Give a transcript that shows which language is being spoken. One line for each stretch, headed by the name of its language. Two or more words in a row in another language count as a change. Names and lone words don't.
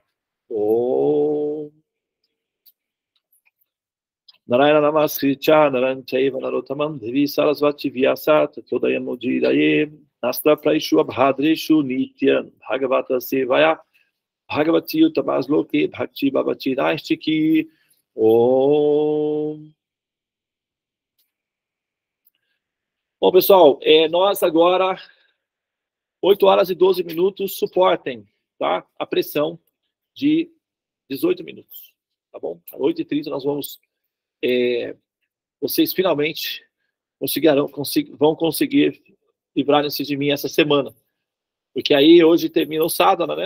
Sanskrit: Om Narayana Namaskricha Naranchaiva Narotamam Devi Sarasvati Vyasa Tatodayam Mudiraye Nastra Praishu Abhadreshu Nityan Bhagavata Sevaya Bhagavati Utamazloke Bhakti Babati Naistiki. Om.
Portuguese: Bom, pessoal, nós agora 8 horas e 12 minutos, suportem, tá? A pressão de 18 minutos, tá bom? Às 8h30 nós vamos, vocês finalmente vão conseguir livrar-se de mim essa semana, porque aí hoje termina o sábado, né?